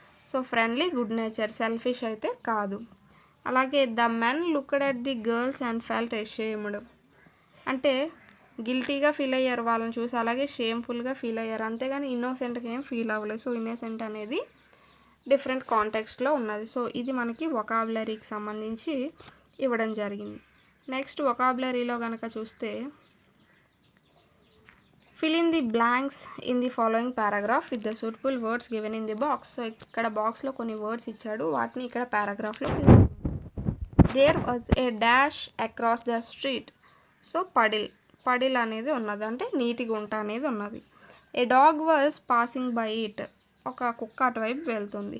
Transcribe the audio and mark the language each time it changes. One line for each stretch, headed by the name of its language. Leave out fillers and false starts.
Telugu: So friendly, good nature, selfish అయితే కాదు. అలాగే
English: the men looked at the girls and felt ashamed
Telugu: అంటే గిల్టీగా ఫీల్ అయ్యారు వాళ్ళని చూసి, అలాగే షేమ్ఫుల్గా ఫీల్ అయ్యారు, అంతేగాని ఇన్నోసెంట్గా ఏం ఫీల్ అవ్వలేదు. సో ఇన్నోసెంట్ అనేది డిఫరెంట్ కాంటెక్స్ట్లో ఉన్నది. సో ఇది మనకి వొకాబులరీకి సంబంధించి ఇవ్వడం జరిగింది. నెక్స్ట్ వొకాబులరీలో కనుక చూస్తే
English: fill in the blanks in the following paragraph with the suitable words given in the box.
Telugu: So ఇక్కడ బాక్స్లో కొన్ని వర్డ్స్ ఇచ్చాడు, వాటిని ఇక్కడ పారాగ్రాఫ్లో
English: there was a dash across the street.
Telugu: So పడిల్ అనేది ఉన్నది, అంటే నీటి గుంట అనేది ఉన్నది.
English: A dog was passing by it.
Telugu: ఒక కుక్క అటువైపు వెళ్తుంది.